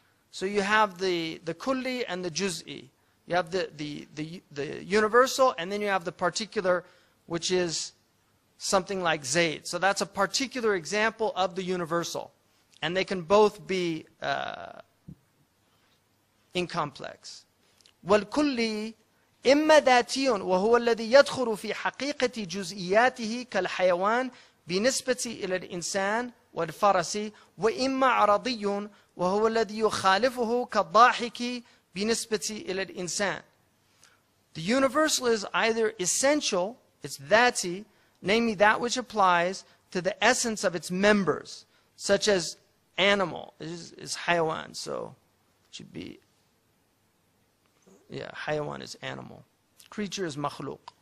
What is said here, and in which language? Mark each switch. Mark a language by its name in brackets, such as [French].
[English] So you have the Kulli and the Juz'i. You have the universal, and then you have the particular, which is something like Zayd. So that's a particular example of the universal. And they can both be incomplex. [Arabic] والكلي إما ذاتي وهو الذي يدخل في حقيقة جزئياته كالحيوان بنسبة إلى الإنسان والفرس وإما عرضي وهو الذي يخالفه كالضاحك بنسبة إلى الإنسان. [English] The universal is either essential, it's dhati, namely that which applies to the essence of its members, such as animal is hayawan, so it should be, yeah, hayawan is animal. Creature is makhluk.